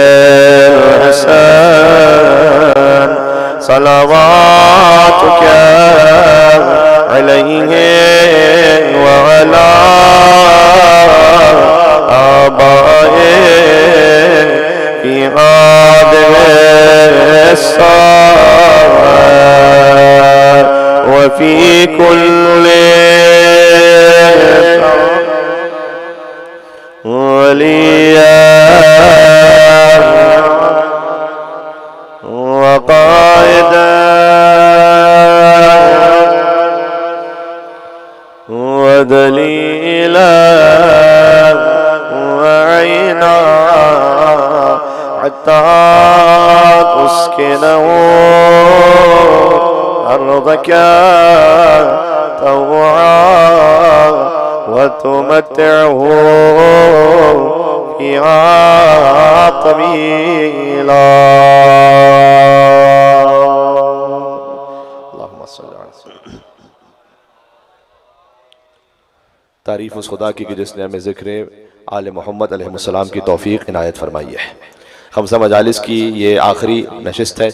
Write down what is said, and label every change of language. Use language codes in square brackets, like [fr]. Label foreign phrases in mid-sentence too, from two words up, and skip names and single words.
[ar] حسن صلواتك عليه وعلى آبائه في آدس وفي كلي ولياً وقائداً ودليلاً وأعنه حتى تسكنه أرضك طوعاً وتمتعه فيها طويلاً. [ur] تعریف اس خدا کی کہ جس نے ہمیں ذکر آل محمد علیہ السلام کی توفیق عنایت فرمائی ہے. خمسہ مجالس کی یہ آخری نشست ہے.